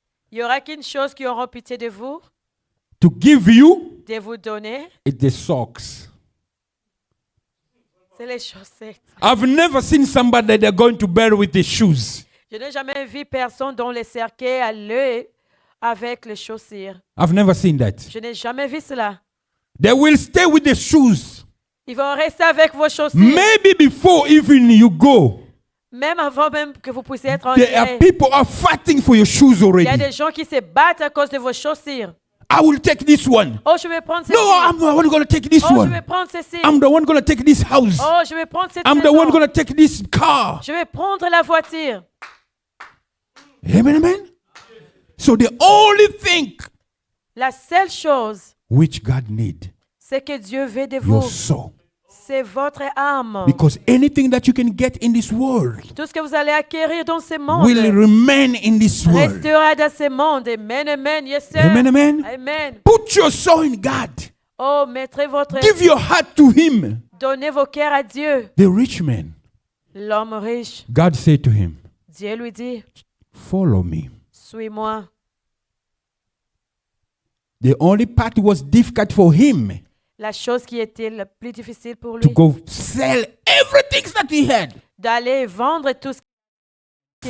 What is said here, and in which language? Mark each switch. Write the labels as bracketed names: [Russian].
[French] Il n'y aura qu'une chose qui aura pitié de vous, de vous donner, [English] it's the socks. [French] c'est les chaussettes. [English] I've never seen somebody that they're going to bury with the shoes. [French] Je n'ai jamais vu personne dont les cercueils allaient avec les chaussures. [English] I've never seen that. [French] Je n'ai jamais vu cela. [English] They will stay with the shoes. [French] Ils vont rester avec vos chaussures. [English] Maybe before even you go, [French] Même avant même que vous puissiez être [English] there are [French] enterré. [English] people are fighting for your shoes [French] Il y a [English] already. [French] des gens qui se battent à cause de vos chaussures. [English] I will take this one. [French] Oh, je vais prendre ceci. [English] No, I'm the one going to take this [French] Oh, je vais [English] one. [French] prendre ceci. [English] I'm the one going to take this house. [French] Oh, je vais prendre cette [English] I'm the [French] maison. [English] one going to take this car. [French] Je vais prendre la voiture. [English] Amen, amen. So the only thing [French] La seule chose, [English] which God need, [French] c'est que Dieu veut de [English] your [French] vous. [English] soul. [French] C'est votre âme. [English] Because anything that you can get in this world [French] Tout ce que vous allez acquérir dans ce monde [English] will remain in this world. [French] restera dans ce monde. Amen, amen. [English] Yes, sir. Amen, amen. Amen. Put your soul in God. [French] Oh, mettrez votre... [English] Give your heart to Him. [French] Donnez vos cœurs à Dieu. [English] The rich man, [French] L'homme riche, [English] God said to him, [French] Dieu lui dit, [English] follow me. [French] suis-moi. [English] The only part was difficult for him [French] La chose qui était la plus difficile pour [English] to [French] lui, [English] go sell everything that he had. [French] d'aller vendre tout ce qu'il